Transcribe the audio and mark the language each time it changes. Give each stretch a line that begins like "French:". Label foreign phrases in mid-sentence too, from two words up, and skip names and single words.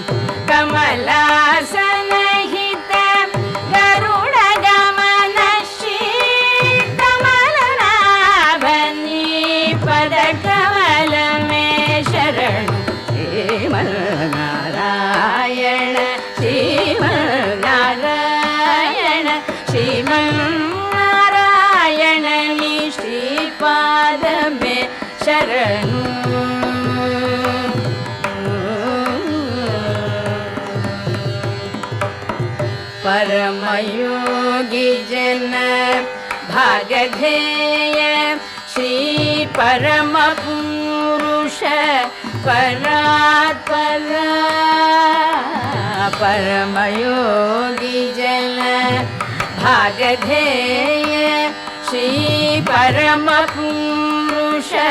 Telugu: కమలాసనహిత గరుడ కమల శ్రీ కమలనాభుని పద కమలమే శరణు శ్రీమన్నారాయణ శ్రీమన్నారాయణ శ్రీమన్నారాయణ నిషిపాదమే శరణు.
Sanskrit: परमयोगी जन भागधेय श्री परम पुरुष परात्पर परमयोगी जन भागधेय श्री परम पुरुष